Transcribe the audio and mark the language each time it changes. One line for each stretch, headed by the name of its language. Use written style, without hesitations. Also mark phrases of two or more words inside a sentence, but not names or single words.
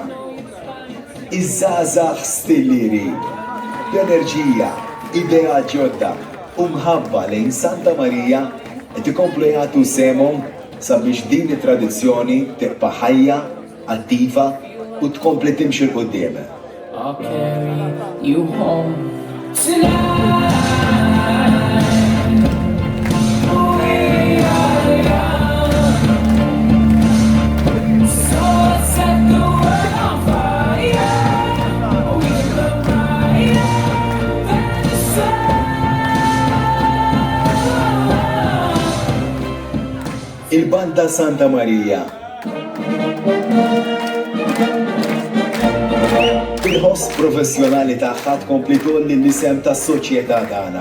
Maltese: Iż-żgħażagħ stilliri, b'enerġija, idea ġodda u mħabba lejn Santa Marija qed ikomplu jagħtu semhom sabiex din it-tradizzjoni tibqa' ħajja, attiva u tkompli timxi l quddiem.
English: I'll carry you home tonight. We are young, so let's set the world on fire. We look brighter than the sun.
Maltese: Il-Banda Santa Marija. Il-ħoss professjonali tagħha tkompli tolli l-isem tas-soċjetà tagħna.